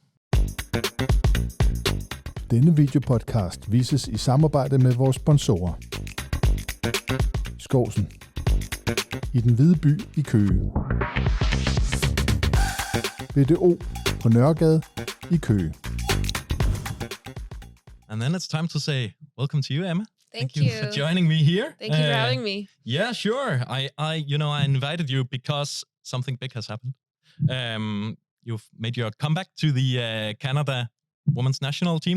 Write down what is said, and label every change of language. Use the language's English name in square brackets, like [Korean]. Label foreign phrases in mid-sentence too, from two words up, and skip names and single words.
[Danish] Denne videopodcast vises i samarbejde med vores sponsorer. Skovsen i den hvide by i Køge. BDO på Nørregade i Køge. [English] And then it's time to say welcome to you, Emma. Thank you for joining me here. Thank you for having me. Yeah, sure. I invited you because something big has happened. You've made your comeback to the Canada women's national team.